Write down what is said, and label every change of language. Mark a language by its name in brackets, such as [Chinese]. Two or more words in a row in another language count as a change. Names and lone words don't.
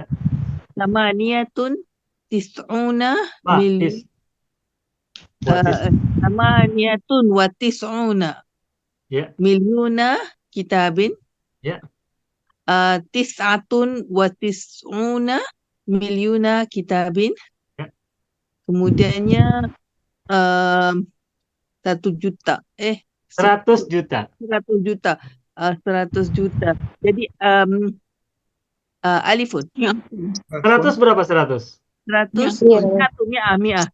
[Arabic] ثمانية تسعون Tis. ثمانية وتسعون Ya, مليون كتاب. ya. تسعة وتسعون مليون كتاب. Ya. [Malay] Kemudiannya 1 juta. 100 juta. 100 juta. 100 juta. Jadi alifun. 100 berapa 100? [Arabic] 100 mi'atun.